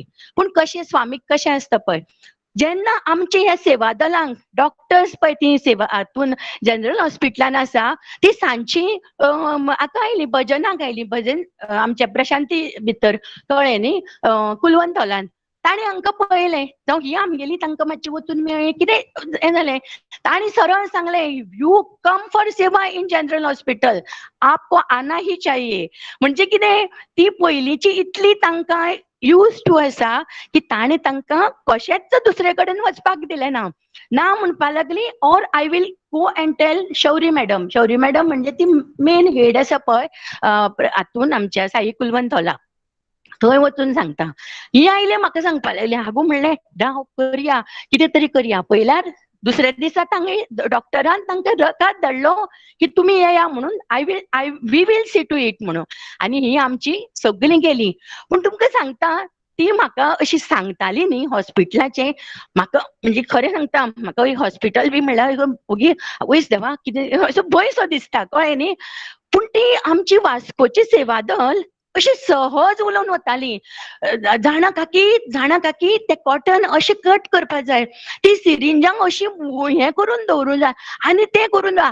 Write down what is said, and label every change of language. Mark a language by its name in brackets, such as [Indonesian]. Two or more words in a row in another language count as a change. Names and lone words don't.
[Konkani] पूण कशें स्वामीक कशें आसता पळय, जेन्ना आमचे ह्या सेवा दलांक डॉक्टर्स पळय ती सेवा हातून जनरल हॉस्पिटलान आसा ती सांजची आतां आयली भजनाक आयली, भजन आमच्या प्रशांती भितर, कळ्ळें न्ही, कुलवंत हॉलान. ताणें हांकां पळयलें जावं ही आमगेली तांकां मातशी वचून मेळ्ळें, कितें हें जालें. ताणें सरळ सांगलें [English] you come for seva in general hospital, [Hindi] आपको आना ही चाहिए. [Konkani] म्हणजे कितें, ती पयलींची इतली तांकां [English] used to [Konkani] आसा की ताणें तांकां कशेंच दुसरे कडेन वचपाक दिलें ना. ना म्हणपा लागली [English] or I will go and tell Shauri madam. [Konkani] शौरी मॅडम म्हणजे ती [English] main head [Konkani] आसा पळय हातून आमच्या साई कुलवंत हॉलाक, थंय वचून सांगता. ही आयले म्हाका सांगपा लागली, हागो म्हणलें राव करया कितें तरी करया. पयल्यार दुसऱ्या दिसा तांगे डॉक्टरान तांकां रकाद धाडलो की तुमी येया म्हणून, [English] we will see to it म्हणून. [Konkani] आनी ही आमची सगळीं गेली. पूण तुमकां सांगता ती म्हाका अशी सांगताली न्ही हॉस्पिटलाचें, म्हाका म्हणजे खरें सांगता म्हाका हॉस्पिटल बी म्हणल्यार ओगी आवयस देवा कितें असो भंय सो दिसता, कळ्ळें न्ही. पूण ती आमची वास्कोची सेवा दल अशी सहज उलोवन वताली, जाणा काकी ते कॉटन अशें कट करपा जाय, ती सिरिंजांक अशी हें करून दवरूं जाय आनी तें करून जाय.